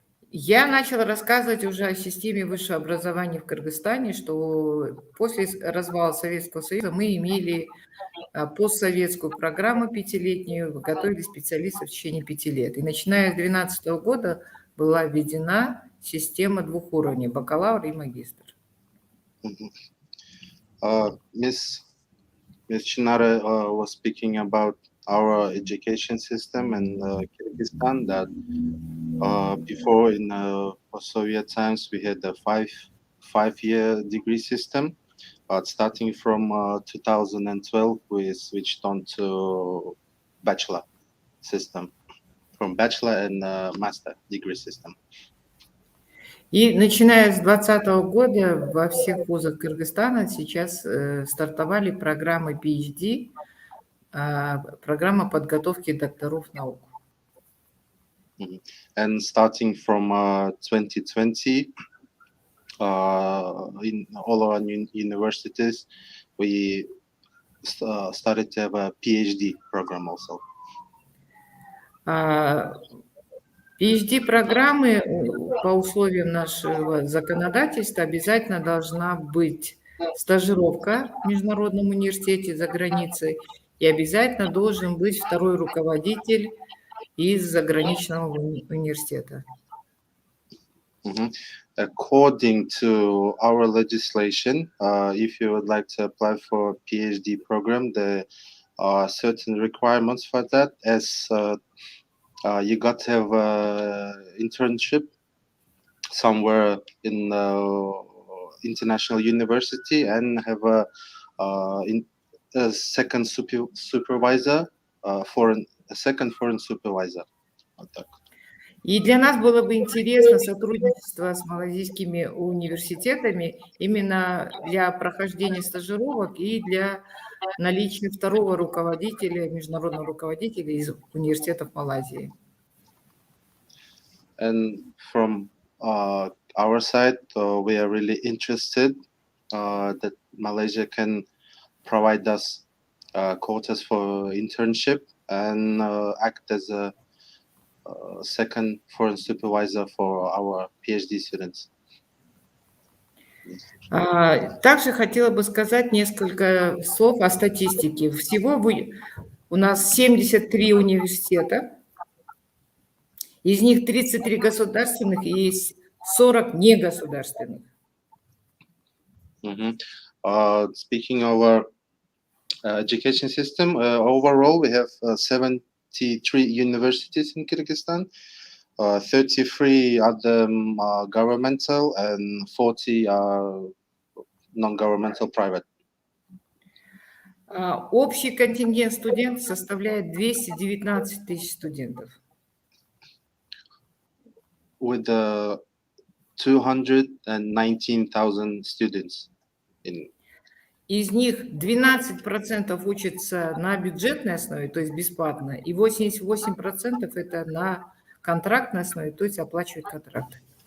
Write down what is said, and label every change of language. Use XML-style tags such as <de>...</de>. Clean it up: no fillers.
<ru>Я начала рассказывать уже о системе высшего образования в Кыргызстане, что после развала Советского Союза мы имели постсоветскую программу пятилетнюю, готовили специалистов в течение 5 лет. И начиная с 2012 года была введена система двухуровневая, бакалавр и магистр.</ru> <en>Miss Chinara was speaking about our education system in Kyrgyzstan, that before in post-Soviet times we had a five-year degree system, but starting from 2012 we switched on to bachelor system, from bachelor and master degree system.</en> <ru>И начиная с 2020 года во всех вузах Кыргызстана сейчас стартовали программы PhD, программа подготовки докторов наук.</ru> <en>And starting from 2020, in all our universities, we started to have a PhD program also.</en> <ru>PhD-программы по условиям нашего законодательства обязательно должна быть стажировка в международном университете за границей и обязательно должен быть второй руководитель из заграничного университета.</ru> <en>According to our legislation, if you would like to apply for a PhD program, there are certain requirements for that, as you got to have an internship somewhere in international university and have a second supervisor, a second foreign supervisor.</en> <ru>Вот так. И для нас было бы интересно сотрудничество с малазийскими университетами именно для прохождения стажировок и для наличия второго руководителя, международного руководителя из университетов Малайзии.</ru> <en>And from our side, we are really interested that Malaysia can provide us quotas for internship and act as a second foreign supervisor for our PhD students.</en> <ru>Также хотела бы сказать несколько слов о статистике. Всего у нас 73 университета, из них 33 государственных и 40 негосударственных.</ru> <en>Speaking of our education system, overall we have 73 universities in Kyrgyzstan. 33 are them governmental and 40 are non-governmental private.</en> <ru>Общий контингент студентов составляет 219 тысяч студентов.</ru> <en>With 219,000 students.</en> <ru>Из них 12% учатся на бюджетной основе, то есть бесплатно, и 88% это на контрактной основе, то есть оплачивают контракт.</ru>